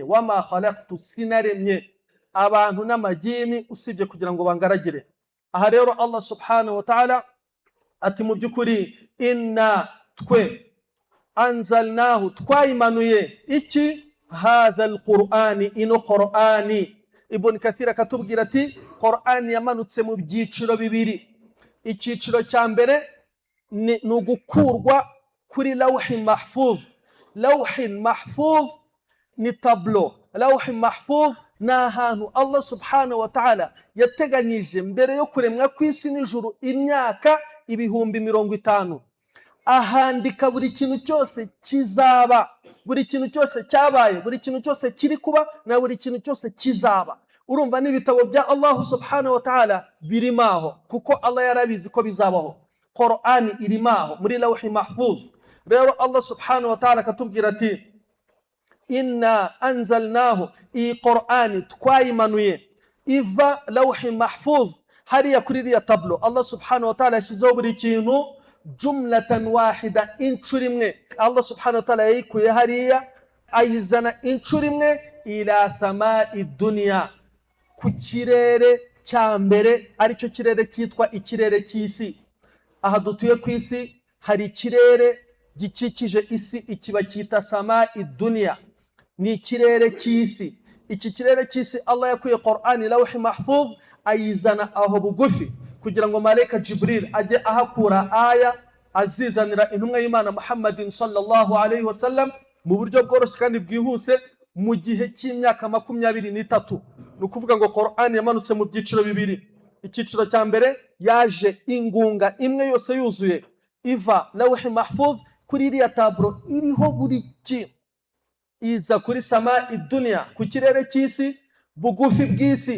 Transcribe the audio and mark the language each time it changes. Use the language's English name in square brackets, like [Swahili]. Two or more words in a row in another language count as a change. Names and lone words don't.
[Arabic] وما خلقت, [Kinyarwanda] sinaremye abantu n'amagini usibye kugira ngo bangaragire. Aha rero [Arabic] الله سبحانه وتعالى [Kinyarwanda] ati mu by'ukuri inna, twe, anzalnahu, twayimanuye iki? [Arabic] هذا القرآن [Kinyarwanda] ino qur'ani. Ibn Kathir akatubwira ati qur'ani yamanutse mu byiciro bibiri. Icyiciro cya mbere ni ugukurwa kuri [Arabic] لوح محفوظ. لوح محفوظ [Kinyarwanda] ni tablo. [Arabic] لوح محفوظ [Kinyarwanda] ni ahantu [Arabic] الله سبحانه وتعالى [Kinyarwanda] yateganyije mbere yo kuremwa kw'isi n'ijuru imyaka 50,000. Ahandika buri kintu cyose kizaba, buri kintu cyose cyabaye, buri kintu cyose kiri kuba na buri kintu cyose kizaba. Urumva n'ibitabo bya [Arabic] الله سبحانه وتعالى [Kinyarwanda] birimaho, kuko Allah yarabizi ko bizabaho. Qur'ani irimaho muri [Arabic] لوح محفوظ. [Kinyarwanda] Rero [Arabic] الله سبحانه وتعالى [Kinyarwanda] akatubwira ati [Arabic] إنا أنزلناه, [Kinyarwanda] iyi Qur'ani twayimanuye iva [Arabic] لوح محفوظ [Kinyarwanda] hariya kuri iriya tablo. [Arabic] الله سبحانه وتعالى [Kinyarwanda] yashyizeho buri kintu [Arabic] جملة واحدة, [Kinyarwanda] inshuro imwe. [Arabic] الله سبحانه وتعالى [Kinyarwanda] yayikuye hariya ayizana inshuro imwe [Arabic] إلى سماء الدنيا, [Kinyarwanda] ku kirere cya mbere, aricyo kirere cyitwa ikirere cy'isi. Aha dutuye ku isi hari ikirere gikikije isi, ikiba cyita [Arabic] سماء الدنيا, [Kinyarwanda] ni ikirere cy'isi. Iki kirere cy'isi Allah yakuye Qur'ani [Arabic] لوح محفوظ [Kinyarwanda] ayizana aho bugufi, kugira ngo malaika Jibril ajye ahakura aya azizanira intumwa y'Imana [Arabic] محمد صلى الله عليه وسلم [Kinyarwanda] mu buryo bworoshye kandi bwihuse mu gihe cy'imyaka 23. Ni ukuvuga ngo Qur'ani yamanutse mu byiciro bibiri. Icyiciro cya mbere yaje ingunga imwe yose yuzuye iva [Arabic] لوح محفوظ [Kinyarwanda] kuri iriya tablo iriho buri kintu, iza kuri [Arabic] سماء الدنيا, [Kinyarwanda] ku kirere cy'isi bugufi bw'isi.